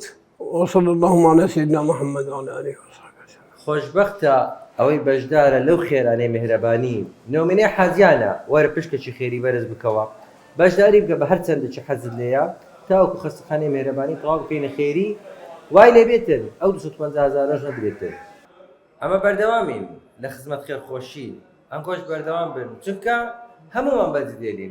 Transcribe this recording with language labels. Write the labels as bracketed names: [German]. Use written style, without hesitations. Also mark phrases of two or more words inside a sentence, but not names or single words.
[Arabic] وصلى اللهم على سيدنا محمد وعلى آله وصحبه وسلم. [Central Kurdish] خوشبختە ئەوەی بەشدارە لەو خێرانەی مهرەبانی نۆمینەی حەزیانە وەرە پشکێکی خێری بەرز بکەوە، بەشداری بکە بە هەر چەندێکی حەزت لێیە تاوەکو خەستەخانەی مهرەبانی تەواو بکەینە خێری وای لێ بێتن ئەو 250,000 نەدرێتن. ئەمە بەردەوامین لە خزمەت خێرخۆشی، ئەنگۆش بەردەوام بن چونکە هەمومان بەرز دێنین.